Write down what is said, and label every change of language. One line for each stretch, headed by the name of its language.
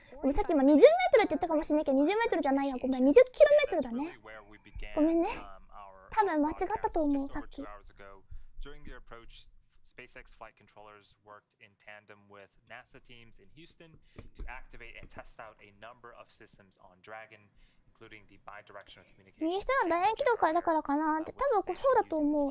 Japanese: ごめん、さっき今20メートルって言ったかもしれないけど20メートルじゃないや、ごめん、20キロメートルだね。ごめんね、多分間違ったと思う、さっき。
English: During the approach, SpaceX flight controllers worked in tandem with NASA teams in Houston to activate and test out a number of systems on Dragon, including the bidirectional communication.
Japanese: 右下の楕円軌道からだからかなって、多分そうだと思う。